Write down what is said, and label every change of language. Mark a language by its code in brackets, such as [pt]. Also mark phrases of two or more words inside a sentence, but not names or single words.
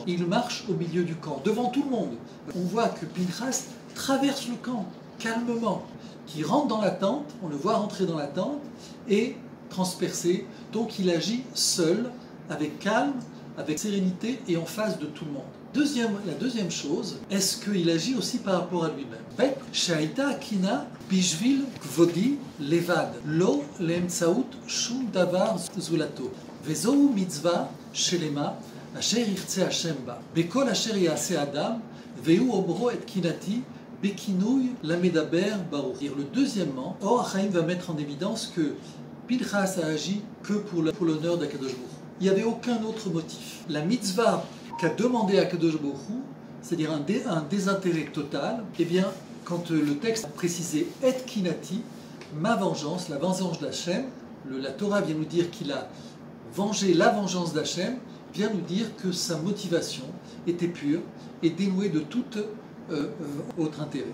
[fr] Il marche au milieu du camp, devant tout le monde. On voit que Pinchas traverse le camp calmement, qui rentre dans la tente, on le voit rentrer dans la tente et transpercer. Donc il agit seul, avec calme, avec sérénité et en face de tout le monde. La deuxième chose, est-ce qu'il agit aussi par rapport à lui-même? [he] ב' שעשה הקנאה בשביל כבודי לבד לא להמצאות שום דבר זולתו וזו מצוה שלמה אשר ירצה ה' בה בכל אשר יעשה אדם והוא אומרו את קנאתי בקנאו למדבר ברוך. [fr] Le deuxièmement, Or Achaïm va mettre en évidence que Pinchas a agi que pour l'honneur d' [he] הקדוש ברוך הוא. [fr] Il n'y avait aucun autre motif. La mitzvah qu'a demandé [he] הקדוש ברוך הוא, [fr] c'est-à-dire un désintérêt total, eh bien, quand le texte a précisé « [he] את קנאתי [fr] », ma vengeance, la vengeance d'Hachem, la Torah vient nous dire qu'il a vengé la vengeance d'Hachem, vient nous dire que sa motivation était pure et dénouée de tout autre intérêt.